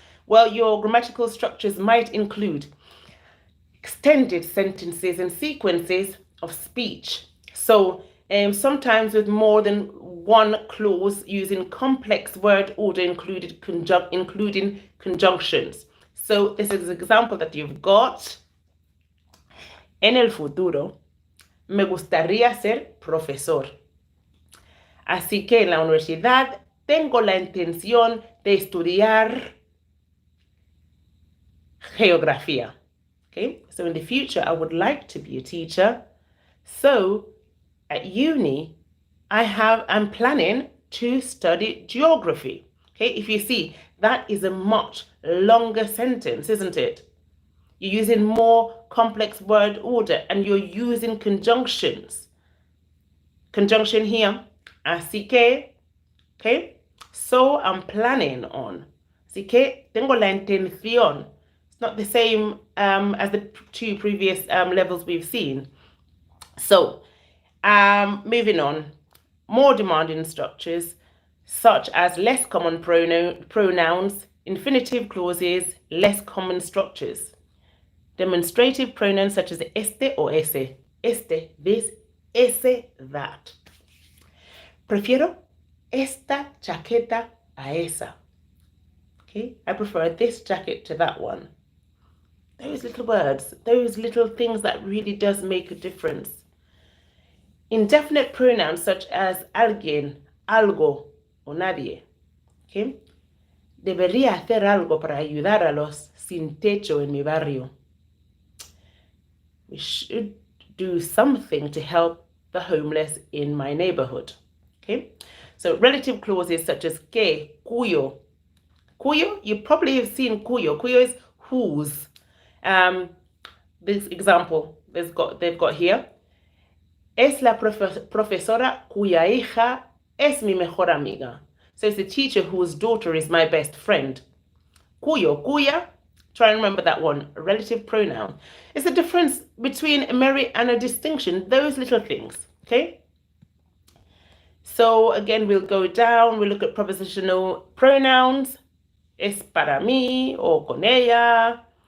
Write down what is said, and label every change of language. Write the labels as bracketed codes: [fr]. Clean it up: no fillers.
[en] Well, your grammatical structures might include extended sentences and sequences of speech. So sometimes with more than one clause using complex word order including conjunctions. So this is an example that you've got. [es] En el futuro, me gustaría ser profesor. Así que en la universidad tengo la intención de estudiar geografía. [en] Okay, so in the future, I would like to be a teacher. So at uni, I'm planning to study geography. Okay, if you see, that is a much longer sentence, isn't it? You're using more complex word order and you're using conjunctions. Conjunction here, así que, okay? So I'm planning on. [es] Así que tengo la intención. [en] It's not the same as the two previous levels we've seen. So, moving on. More demanding structures such as less common pronouns, infinitive clauses, less common structures. Demonstrative pronouns such as este or ese. Este, this, ese, that. [es] Prefiero esta chaqueta a esa. [en] Okay, I prefer this jacket to that one. Those little words, those little things that really does make a difference. Indefinite pronouns such as alguien, algo, o nadie. Okay? [es] Debería hacer algo para ayudar a los sin techo en mi barrio. [en] We should do something to help the homeless in my neighborhood. Okay? So relative clauses such as que, cuyo. Cuyo, you probably have seen cuyo. Cuyo is whose. This example they've got here. [es] Es la profesora cuya hija es mi mejor amiga. [en] So it's the teacher whose daughter is my best friend. Cuyo, cuya. Try and remember that one. A relative pronoun. It's the difference between a merit and a distinction. Those little things. Okay? So again, we'll go down. We'll look at prepositional pronouns. [es] Es para mí [en] or con ella.